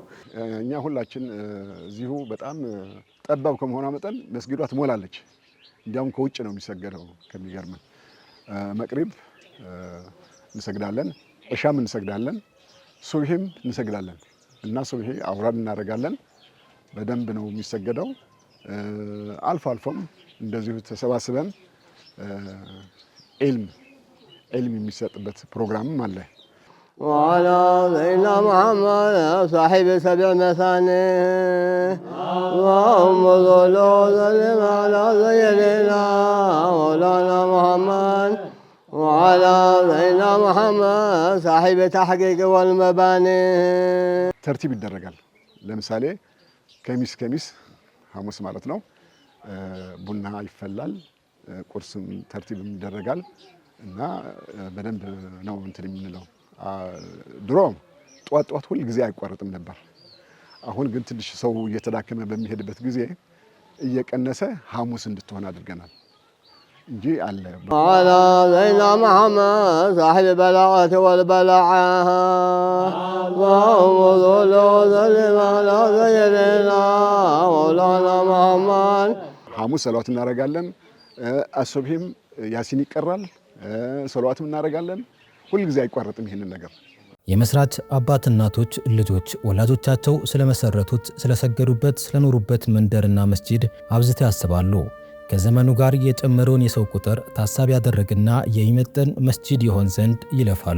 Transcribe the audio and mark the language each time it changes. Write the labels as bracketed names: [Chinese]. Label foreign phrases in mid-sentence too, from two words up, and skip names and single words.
[Amharic] እኛ ሁላችን እዚሁ በጣም ጠባብ ከመሆኗ መጠን መስጊዷ ትሞላለች። እንዲያውም ከውጭ ነው የሚሰገደው። ከሚገርም መቅሪብ እንሰግዳለን፣ እሻም እንሰግዳለን፣ ሱብሂም እንሰግዳለን እና ሱብሂ አውራድ እናደርጋለን። በደንብ ነው የሚሰገደው። አልፎ አልፎም እንደዚሁ ተሰባስበን علم የሚሰጥበት ፕሮግራምም አለ። [Arabic] وعلى سيدنا محمد صاحب 7 مثاني اللهم صل وسلم على سيدنا مولانا محمد وعلى سيدنا محمد صاحب التحقيق والمباني [Amharic] ተርቲብ ይደረጋል። ለምሳሌ ከሚስ ሐሙስ ማለት ነው ቡና ይፈላል፣ ቁርስም ተርቲብ ይደረጋል እና በደንብ ነው እንትን የምንለው። ድሮ ጧት ሁሉ ጊዜ አይቋረጥም ነበር። አሁን ግን ትንሽ ሰው እየተዳከመ በሚሄድበት ጊዜ እየቀነሰ ሐሙስ እንድትሆን አድርገናል እንጂ አለ። [Arabic] على سيدنا محمد صاحب البلاغة والبلاعة اللهم صل وسلم على سيدنا مولانا محمد [Amharic] ሐሙስ ሰላዋት እናደርጋለን። አሱብሂም ያሲን ይቀራል፣ ሰላዋትም እናደርጋለን። ሁሉ ጊዜ አይቋረጥም ይሄንን ነገር። የመስራች አባት እናቶች ልጆች ወላጆቻቸው ስለመሰረቱት ስለሰገዱበት ስለኖሩበት መንደርና መስጂድ አብዝተው ያስባሉ። ከዘመኑ ጋር የጨመረውን የሰው ቁጥር ታሳቢ ያደረግና የሚመጥን መስጂድ ይሆን ዘንድ ይለፋሉ።